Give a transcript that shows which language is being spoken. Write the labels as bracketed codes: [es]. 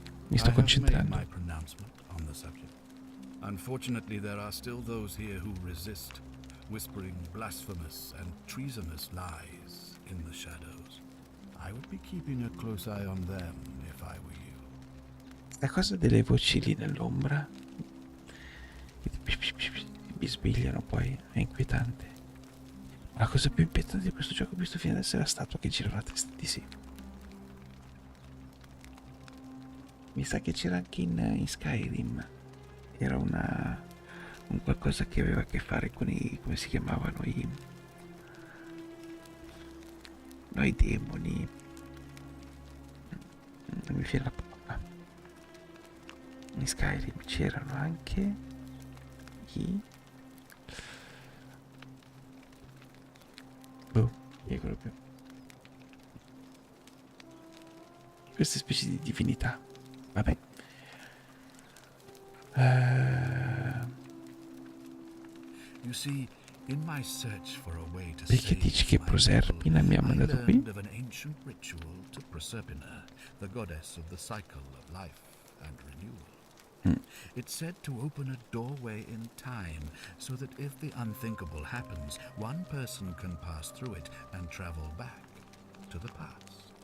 [it] Mi sto [en] I have made [it] concentrando. [en] my pronouncement on the subject. Unfortunately, there are still those here who resist, whispering blasphemous and treasonous lies in the shadows. I would be keeping a close eye on them if I were you. [it] La cosa delle voci lì nell'ombra mi bisbigliano poi, è inquietante. La cosa più inquietante di questo gioco visto fino adesso è la statua che gira la testa di sì. Mi sa che c'era anche in Skyrim. Era un qualcosa che aveva a che fare con i, come si chiamavano, i demoni. Non mi viene la parola. In Skyrim c'erano anche i... Dico più. Queste specie di divinità. Vabbè. [en] You see, in my search for a way to [it] Perché dici che Proserpina mi ha mandato qui? [en] of an ancient ritual to Proserpina, the goddess of the cycle of life and renewal. It's said to open a doorway in time, so that if the unthinkable happens, one person can pass through it and travel back to the past.